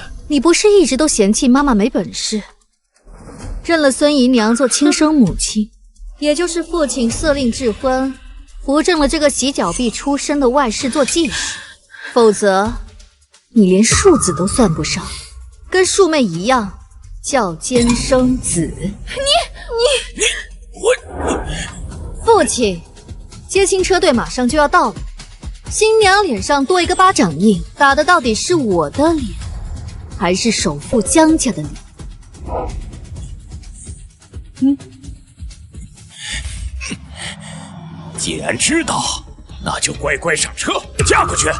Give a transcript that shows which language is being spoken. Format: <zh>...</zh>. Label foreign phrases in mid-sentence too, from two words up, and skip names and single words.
<zh>你不是一直都嫌棄媽媽沒本事，認了孫姨娘做親生母親，也就是父親色令智婚，扶正了這個洗腳婢出身的外室做繼室，否則你連庶子都算不上，跟庶妹一樣叫奸生子。我父親，接亲車隊馬上就要到了，新娘臉上多一個巴掌印，打的到底是我的臉，還是首富江家的臉？既然知道，那就乖乖上车，嫁过去。</zh>